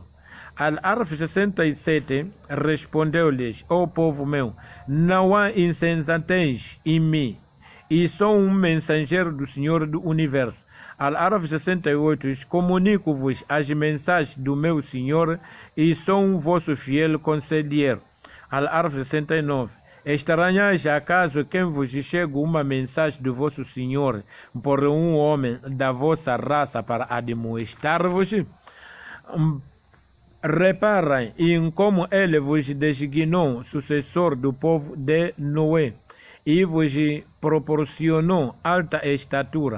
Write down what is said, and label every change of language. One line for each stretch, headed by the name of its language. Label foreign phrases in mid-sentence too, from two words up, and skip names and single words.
Portuguese: Al-Arf 67 respondeu-lhes: ó povo meu, não há insensatez em mim, e sou um mensageiro do Senhor do Universo. Al-Arf 68, comunico-vos as mensagens do meu Senhor e sou um vosso fiel conselheiro. Al-Arf 69, estranhais acaso quem vos chega uma mensagem do vosso Senhor por um homem da vossa raça para admoestar-vos? Reparem em como ele vos designou sucessor do povo de Noé e vos proporcionou alta estatura.